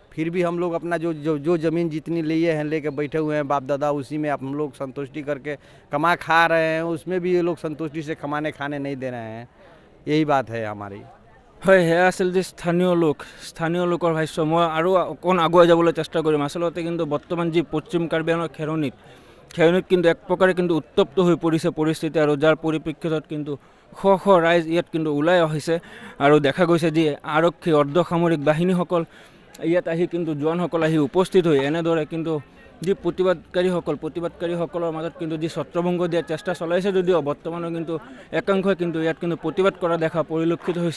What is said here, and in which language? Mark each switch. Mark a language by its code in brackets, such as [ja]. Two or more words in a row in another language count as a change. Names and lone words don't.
[hi] फिर भी हम लोग अपना जो ज़मीन जितनी लिए हैं लेके बैठे हुए हैं बाप दादा, उसी में हम लोग संतुष्टि करके कमा खा रहे हैं। उसमें भी ये लोग संतुष्टि से खाने नहीं दे रहे हैं। यही बात है हमारी। [as] হয় সেয়া আছিল যে স্থানীয় লোকৰ ভাষ্য। মই আৰু অকণ আগুৱাই যাবলৈ চেষ্টা কৰিম। আচলতে কিন্তু বৰ্তমান যি পশ্চিম কাৰ্বি আংলঙৰ খেৰণিত কিন্তু এক প্ৰকাৰে কিন্তু উত্তপ্ত হৈ পৰিছে পৰিস্থিতি, আৰু যাৰ পৰিপ্ৰেক্ষিতত কিন্তু শ ৰাইজ ইয়াত কিন্তু ওলাই আহিছে। আৰু দেখা গৈছে যি আৰক্ষী অৰ্ধসামৰিক বাহিনীসকল ইয়াত আহি কিন্তু জোৱানসকল আহি উপস্থিত হৈ এনেদৰে কিন্তু যি প্ৰতিবাদকাৰীসকলৰ মাজত কিন্তু যি ছত্ৰভংগ দিয়াৰ চেষ্টা চলাইছে যদিও বৰ্তমানো কিন্তু একাংশই কিন্তু ইয়াত কিন্তু প্ৰতিবাদ কৰা দেখা পৰিলক্ষিত হৈছে।